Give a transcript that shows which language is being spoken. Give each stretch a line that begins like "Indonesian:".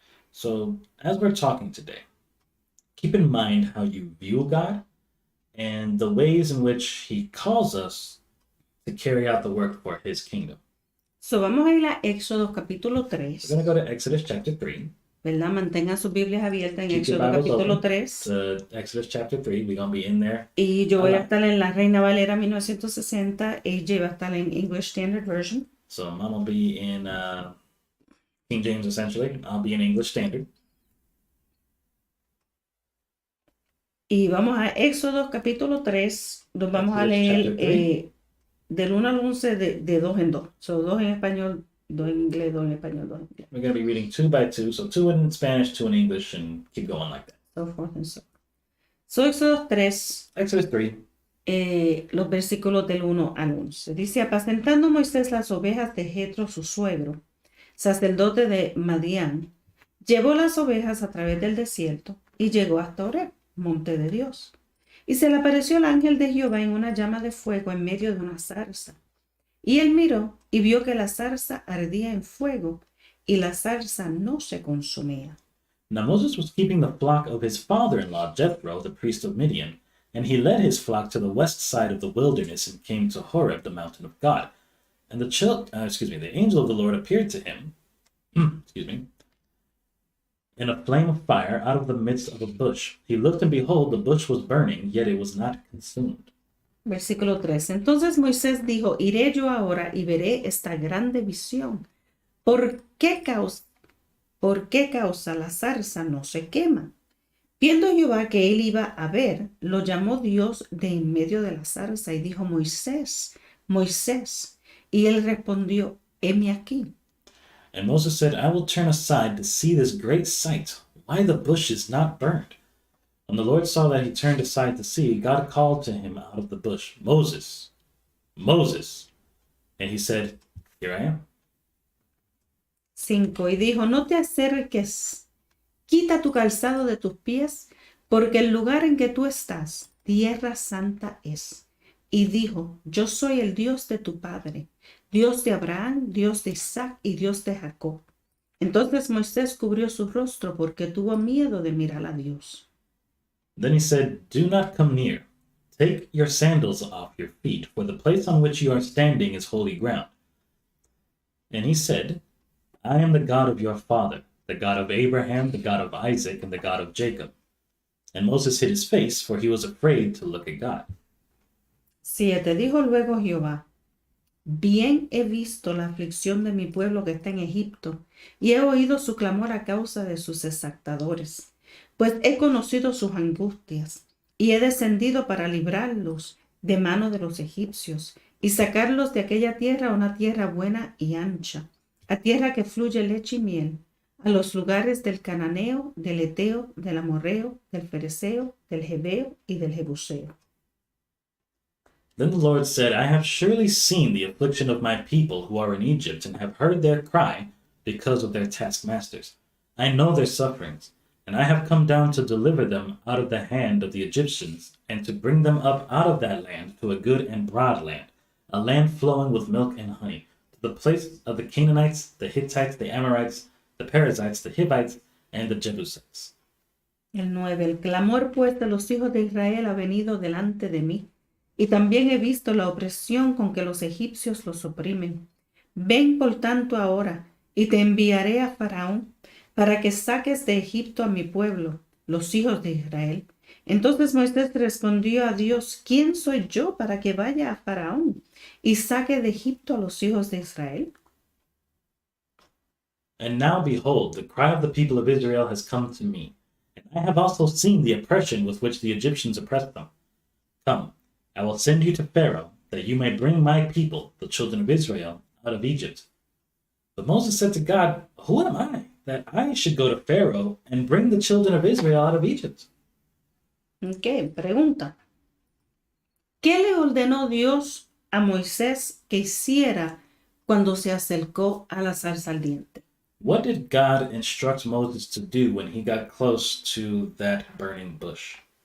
English: So, as we're talking today, keep in mind how you view God and the ways in which he calls us to carry out the work for his kingdom. So,
Spanish: vamos a ir a Éxodo capítulo
English: We're
Spanish: 3,
English: going to go to Exodus chapter 3.
Spanish: ¿verdad? Mantengan sus Biblias abiertas en
English: Keep your
Spanish: Éxodo
English: Bibles
Spanish: capítulo
English: open
Spanish: 3.
English: to Exodus chapter 3. We're going to be in there.
Spanish: Y yo voy a Hola. estar en la Reina Valera 1960, AJ va a estar en English Standard Version.
English: So I'm going to be in King James essentially. I'll be in English Standard.
Spanish: Y vamos a Éxodo capítulo 3, nos vamos a
English: Exodus
Spanish: leer
English: chapter 3.
Spanish: del 1 al 11 de 2 en 2.
English: So,
Spanish: 2 en español, 2 en inglés, 2 en español, 2 en inglés.
English: We're going to be reading 2 by 2. So 2 in Spanish, 2 in English, and keep going like that. So forth and so on. So, Éxodo 3, Exodus 3.
Spanish: los versículos del 1 al 11. Dice, apacentando Moisés las ovejas de Jetro, su suegro, sacerdote de Madián, llevó las ovejas a través del desierto y llegó hasta Horeb, monte de Dios. Y se le apareció el ángel de Jehová en una llama de fuego en medio de una zarza. Y él miró y vio que la zarza ardía en fuego y la zarza no se consumía.
English: Now Moses was keeping the flock of his father-in-law Jethro, the priest of Midian, and he led his flock to the west side of the wilderness and came to Horeb, the mountain of God. And the angel of the Lord appeared to him, in a flame of fire out of the midst of a bush. He looked, and behold, the bush was burning, yet it was not consumed.
Spanish: Versículo 3. Entonces Moisés dijo, iré yo ahora y veré esta grande visión. ¿Por qué causa la zarza no se quema? Viendo Jehová que él iba a ver, lo llamó Dios de en medio de la zarza y dijo, Moisés, Moisés. Y él respondió, heme aquí.
English: And Moses said, I will turn aside to see this great sight, why the bush is not burned. When the Lord saw that he turned aside to see, God called to him out of the bush, Moses, Moses. And he said, Here I am. 5.
Spanish: Y dijo, no te acerques, quita tu calzado de tus pies, porque el lugar en que tú estás, tierra santa es. Y dijo, yo soy el Dios de tu padre, Dios de Abraham, Dios de Isaac y Dios de Jacob. Entonces Moisés cubrió su rostro porque tuvo miedo de mirar a Dios.
English: Then he said, Do not come near. Take your sandals off your feet, for the place on which you are standing is holy ground. And he said, I am the God of your father, the God of Abraham, the God of Isaac, and the God of Jacob. And Moses hid his face, for he was afraid to look at God. 7.
Spanish: Dijo luego Jehová, bien he visto la aflicción de mi pueblo que está en Egipto, y he oído su clamor a causa de sus exactadores, pues he conocido sus angustias, y he descendido para librarlos de mano de los egipcios, y sacarlos de aquella tierra a una tierra buena y ancha, a tierra que fluye leche y miel, a los lugares del cananeo, del eteo, del amorreo, del fereceo, del jebeo y del jebuseo.
English: Then the Lord said, I have surely seen the affliction of my people who are in Egypt, and have heard their cry because of their taskmasters. I know their sufferings, and I have come down to deliver them out of the hand of the Egyptians, and to bring them up out of that land to a good and broad land, a land flowing with milk and honey, to the place of the Canaanites, the Hittites, the Amorites, the Perizzites, the Hivites, and the Jebusites.
Spanish: El 9. El clamor pues de los hijos de Israel ha venido delante de mí, y también he visto la opresión con que los egipcios los oprimen. Ven por tanto ahora, y te enviaré a Faraón, para que saques de Egipto a mi pueblo, los hijos de Israel. Entonces Moisés respondió a Dios: ¿Quién soy yo para que vaya a Faraón y saque de Egipto a los hijos de Israel?
English: And now behold, the cry of the people of Israel has come to me, and I have also seen the oppression with which the Egyptians oppress them. Come, I will send you to Pharaoh, that you may bring my people, the children of Israel, out of Egypt. But Moses said to God, who am I, that I should go to Pharaoh and bring the children of Israel out of Egypt?
Spanish: Ok, pregunta. ¿Qué le ordenó Dios a Moisés que hiciera cuando se acercó a la zarza ardiente?
English: What did God instruct Moses to do when he got close to that burning bush?